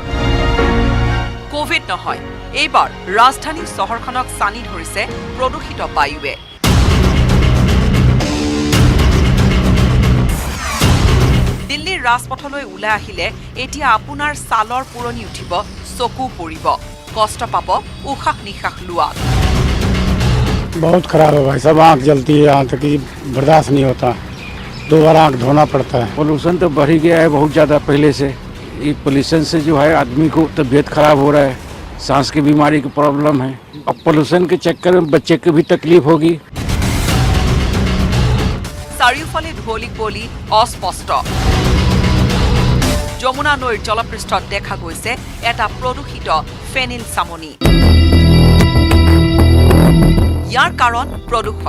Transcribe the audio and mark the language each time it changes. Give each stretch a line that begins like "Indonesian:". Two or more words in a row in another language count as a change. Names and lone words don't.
Assamese: কোভিড নহয়, এইবাৰ ৰাজধানী চহৰখনক চানি ধৰিছে প্ৰদূষিত বায়ুৱে। দিল্লীৰ ৰাজপথলৈ ওলাই আহিলে এতিয়া আপোনাৰ ছালৰ পুৰণি উঠিব, চকু পৰিব, কষ্ট পাব উশাহ নিশাহ লোৱাত।
Hindi: बहुत खराब है भाई साहब, आँख जलती है, यहाँ तक कि बर्दाश्त नहीं होता, 2 बार आँख धोना पड़ता है। पोल्यूशन तो बढ़ ही गया है बहुत ज़्यादा पहले से। ये पोल्यूशन से जो है आदमी को तबीयत खराब हो रहा है, सांस की बीमारी की प्रॉब्लम है। अब पोल्यूशन के चक्कर में बच्चे को भी तकलीफ होगी।
Assamese: চাৰিওফালে ধুঁৱলি কুঁৱলী অস্পষ্ট। যমুনা নৈৰ জলপৃষ্ঠত দেখা গৈছে এটা প্ৰদূষিত ফেনিল চামনি। ইয়াৰ কাৰণ প্ৰদূষণ।